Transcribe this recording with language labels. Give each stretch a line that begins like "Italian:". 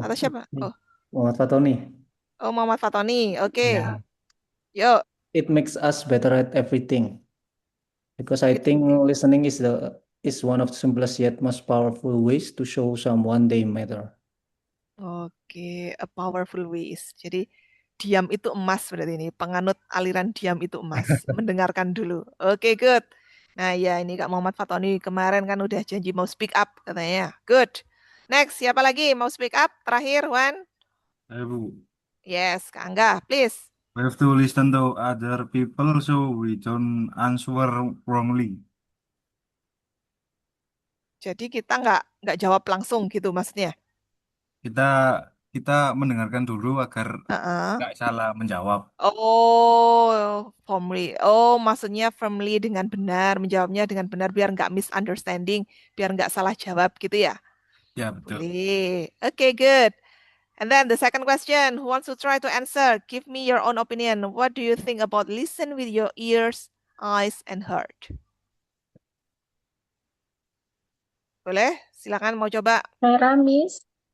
Indonesian: Atau siapa? Oh, Muhammad Fatoni. oh Muhammad Fatoni. Oke.
English: Yeah.
Indonesian: Yuk.
English: It makes us better at everything. Because I think listening is one of the simplest yet most powerful ways to show someone they matter. Oke, a powerful ways.
Indonesian: Jadi diam itu emas berarti ini. Penganut aliran diam itu emas. Mendengarkan dulu. Oke, good. Nah ya ini Kak Muhammad Fatoni kemarin kan udah janji mau speak up katanya. Good. Next, siapa lagi mau speak up? Terakhir, Wan. Bu.
English: Yes, Kak Angga, please. We have to listen to other people so we don't answer wrongly.
Indonesian: Jadi kita nggak jawab langsung gitu maksudnya. Kita mendengarkan dulu agar nggak salah menjawab.
English: Oh, firmly.
Indonesian: Oh, maksudnya firmly dengan benar, menjawabnya dengan benar biar nggak misunderstanding, biar nggak salah jawab gitu ya? Ya, betul.
English: Boleh. Okay, good. And then the second question, who wants to try to answer? Give me your own opinion. What do you think about listen with your ears, eyes, and heard.
Indonesian: Boleh? Silakan mau coba.
English: Sarah, Miss.